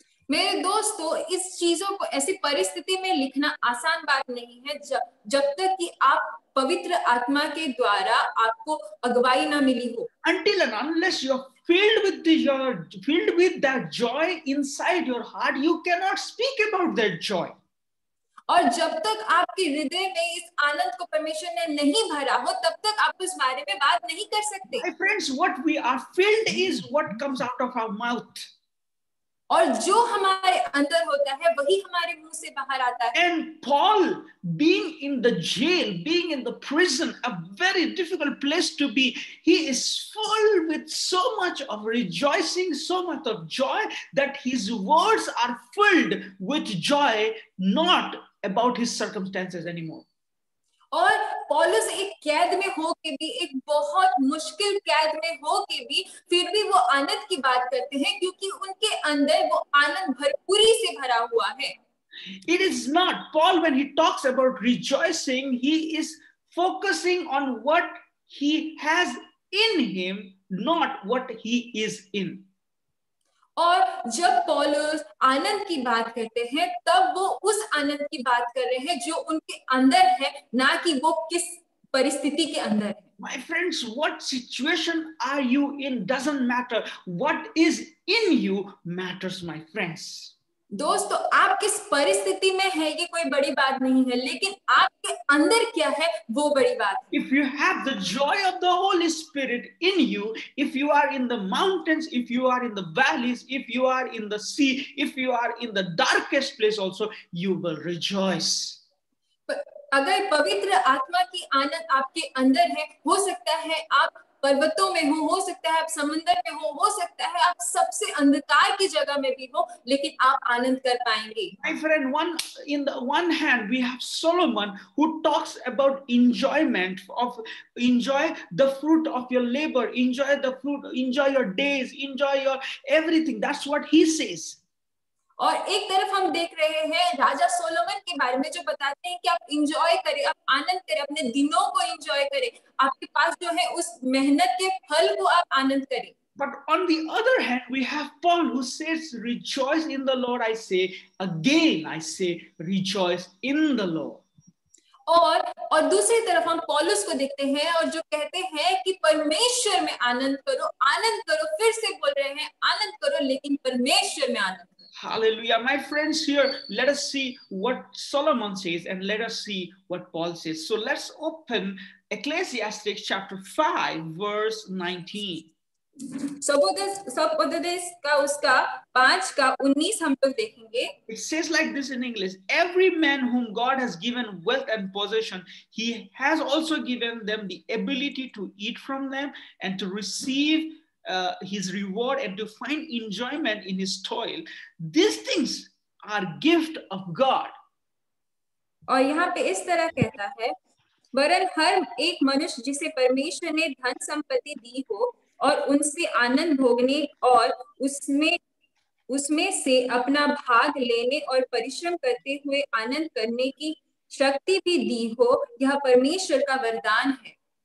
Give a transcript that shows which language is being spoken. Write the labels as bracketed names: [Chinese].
[Hindi] मेरे दोस्तों, इस चीजों को ऐसी परिस्थिति में लिखना आसान बात नहीं है जब तक कि आप पवित्र आत्मा के द्वारा आपको अगुवाई ना मिली हो। [English] Until and unless you're filled with that joy inside your heart, you cannot speak about that joy. [Hindi] और जब तक आपके हृदय में इस आनंद को परमेश्वर ने नहीं भरा हो, तब तक आप उस बारे में बात नहीं कर सकते। [English] My friends, what we are filled is what comes out of our mouth. [Hindi] और जो हमारे अंदर होता है वही हमारे मुंह से बाहर आता है। [English] And Paul, being in the jail, being in the prison, a very difficult place to be, he is full with so much of rejoicing, so much of joy, that his words are filled with joy, not about his circumstances anymore. [Hindi] और पौलुस एक कैद में हो के भी, एक बहुत मुश्किल कैद में हो के भी, फिर भी वो आनंद की बात करते हैं क्योंकि उनके अंदर वो आनंद भरपूरी से भरा हुआ है। [English] It is not, Paul, when he talks about rejoicing, he is focusing on what he has in him, not what he is in. [Hindi] और जब पौलुस आनंद की बात करते हैं, तब वो उस आनंद की बात कर रहे हैं जो उनके अंदर है, ना कि वो किस परिस्थिति के अंदर है। [English] My friends, what situation are you in doesn't matter. What is in you matters, my friends. [Hindi] दोस्तों, आप किस परिस्थिति में है ये कोई बड़ी बात नहीं है, लेकिन आपके अंदर क्या है वो बड़ी बात है। [English] If you have the joy of the Holy Spirit in you, if you are in the mountains, if you are in the valleys, if you are in the sea, if you are in the darkest place also, you will rejoice. [Hindi] अगर पवित्र आत्मा की आनंद आपके अंदर है, हो सकता है आप पर्वतों में हो सकता है आप समुद्र में हो सकता है आप सबसे अंधकार की जगह में भी हो, लेकिन आप आनंद कर पाएंगे। [English] My friend, in the one hand, we have Solomon who talks about enjoyment of enjoy the fruit of your labor, enjoy the fruit, enjoy your days, enjoy your everything. That's what he says. [Hindi] और एक तरफ हम देख रहे हैं राजा Solomon के बारे में जो बताते हैं कि आप इंजॉय करें, आप आनंद करें, अपने दिनों को इंजॉय करें, आपके पास जो है उस मेहनत के फल को आप आनंद करें। [English] But on the other hand, we have Paul who says, rejoice in the Lord. I say, again, I say, rejoice in the Lord. [Hindi] और दूसरी तरफ हम पौलुस को देखते हैं और जो कहते हैं कि परमेश्वर में आनंद करो, फिर से बोल रहे हैं आनंद करो, लेकिन परमेश्वर में आनंद करो। [English] Hallelujah. My friends, here, let us see what Solomon says and let us see what Paul says. So let's open Ecclesiastes chapter 5, verse 19. [Hindi] सबोपदेश का उसका 5 का 19 हम लोग देखेंगे। [English] It says like this in English: every man whom God has given wealth and possession, he has also given them the ability to eat from them and to receive his reward and to find enjoyment in his toil. These things are gift of God. [Hindi] और यहाँ पे इस तरह कहता है, वरन हर एक मनुष्य जिसे परमेश्वर ने धन संपत्ति दी हो और उनसे आनंद भोगने और उसमें से अपना भाग लेने और परिश्रम करते हुए आनंद करने की शक्ति भी दी हो, यह परमेश्वर का वरदान है।